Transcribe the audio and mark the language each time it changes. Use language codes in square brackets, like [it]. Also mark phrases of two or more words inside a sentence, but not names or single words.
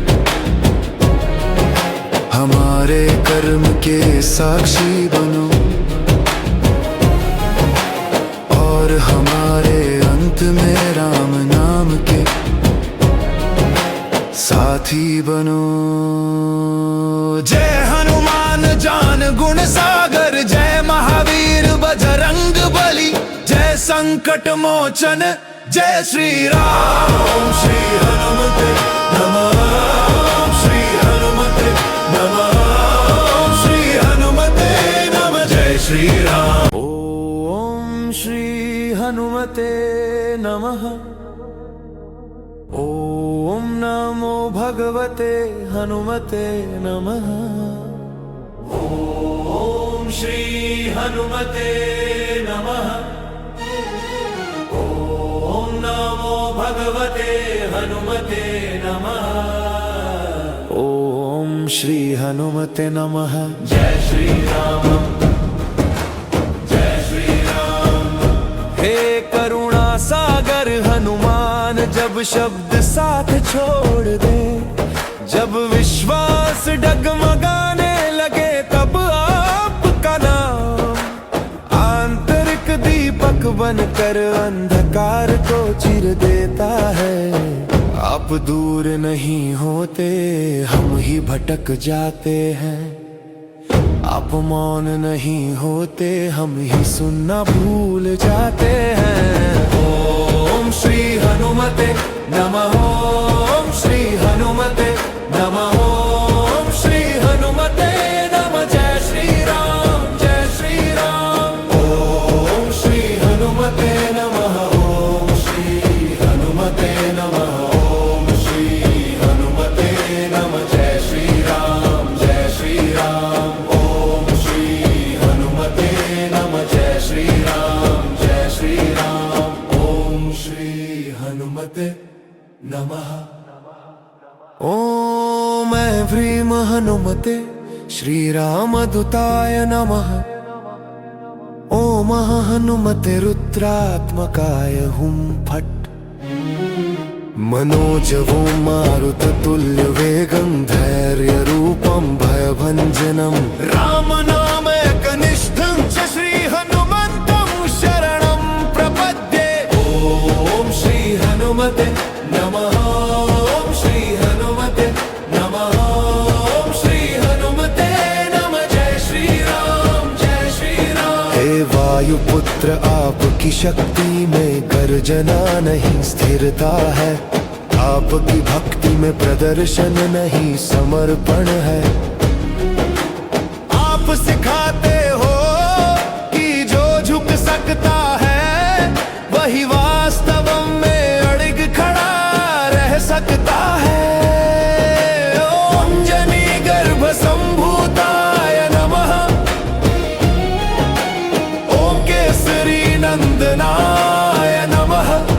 [hi] हमारे कर्म के साक्षी बनो, और हमारे अंत में राम नाम के साथी बनो। जय हनुमान ज्ञान गुण सागर, जय महावीर बजरंग बली, जय संकट मोचन जय श्री राम। [sa] ओम श्री हनुमते नमः। ओम श्री हनुमते नमः। ओम श्री हनुमते नमः। [hi] जय श्री राम। [sa] ओम श्री हनुमते नमः। ओम नमो भगवते हनुमते नमः। ओम श्री हनुमते नमः। नमो भगवते हनुमते नमः। ओम श्री हनुमते नमः। [hi] जय श्री राम, जय श्री राम। हे करुणा सागर हनुमान, जब शब्द साथ छोड़ दे, जब विश्वास डगमगाने लगे, तब आपका नाम आंतरिक दीपक बनकर अंधकार को चिर देता है। आप दूर नहीं होते, हम ही भटक जाते हैं। आप मौन नहीं होते, हम ही सुनना भूल जाते हैं। [sa] ओम श्री हनुमते नमः। ओम श्री हनुमते नमः। ओम श्री हनुमते नमः। [hi] जय श्री राम, जय श्री राम। [sa] ओम श्री हनुमते नमः। ओम श्री हनुमते नमः। ओम श्री हनुमते नमः। [hi] जय श्री राम, जय श्री राम। [sa] ओम श्री हनुमते नमः। [hi] जय श्री राम, जय श्री राम। [sa] ओम श्री हनुमते नमः। ओम ह्रीं हनुमते श्री रामदूताय नमः। ओम हनुमते रुद्रात्मकाय हुं फट्। मनोजवं मारुततुल्य वेगं, धैर्य रूपं भयभञ्जनं, राम नाम एकनिष्ठं च श्री हनुमन्तं शरणं प्रपद्ये। ओम श्री हनुमते नमः। ओम श्री हनुमते नमः। ओम श्री हनुमते नमः। [hi] जय श्री राम, जय श्री राम। हे वायुपुत्र, आपकी शक्ति में गर्जना नहीं स्थिरता है। आपकी भक्ति में प्रदर्शन नहीं समर्पण है। आप सिखाते हो कि जो झुक सकता है, वही वास्तव में अड़िग खड़ा रह सकता है। [sa] ओम जनी गर्भ संभूताय नमः। ओम केसरी नंदनाय नमः।